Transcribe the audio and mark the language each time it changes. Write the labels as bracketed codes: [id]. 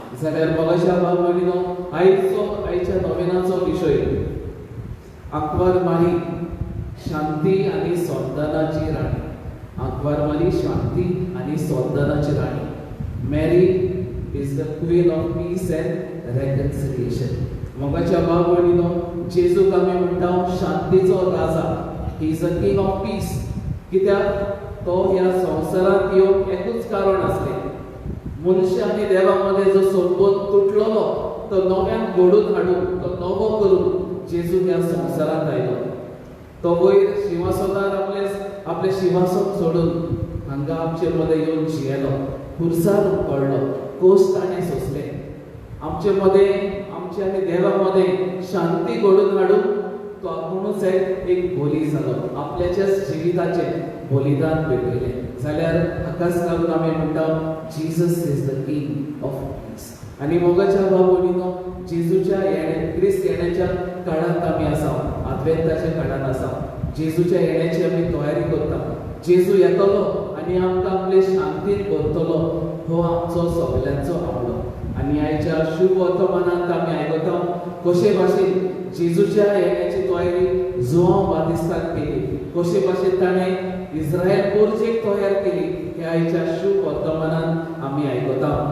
[gom] जाल्यार मोगाच्या भाव भयणीनो, आयच्या नोवेनाचो विशय आंकवारमारी, शांती आनी सद्दानाची राणी. आंकवारमारी, शांती आनी सद्दानाची राणी. [en] Mary is the queen of peace and reconciliation. [gom] मोगाच्या भाव भयणीनो, जेजूक आमी म्हणटा शांतीचो राजा. [en] He is a king of peace. [gom] कित्याक तो ह्या संवसारांत येवंक एकूच कारण आसलें. मनुष्य आनी देवा मदें जो संबंध तुटलेलो तो नव्यान घडोवन हाडून, तो नवो करून जेजू ह्या संवसारांत आयलो. तो वयर शिंवासनार आपले शिंवासन सोडून हांगा आमचे मदें येवन जियेलो, खुर्सार पडलो, कोस ताणें सोंसले. आमचे मदें, आमचे आनी देवा मदें शांती घडोवन हाडून तो आपुणूच एक बोली जालो, आपल्याच्याच जिविताचे बलिदान भेटयलें. जाल्यार हाकाच लागून आमी म्हणटा [en] Jesus is the king of peace. [gom] आनी मोगाच्या भाव भयणीनो, जेजूच्या क्रिस्त येण्याच्या काळांत आमी आसा, आदवेंताच्या काळांत आसा. जेजूच्या येण्याची आमी तयारी करता. जेजू येतलो आनी आमकां आपले शांतीन भरतलो हो आमचो सगल्यांचो आवडो. आनी आयच्या शुभ वर्तमानांत आमी आयकता कशे भाशेन जेजूच्या येण्याची तयारी जुआंव बातिस्तान केली, कशे भाशेन ताणें इस्रायल पोरचेक तयार केली हे आयच्या शुभ वर्तमानांत आमी आयकता.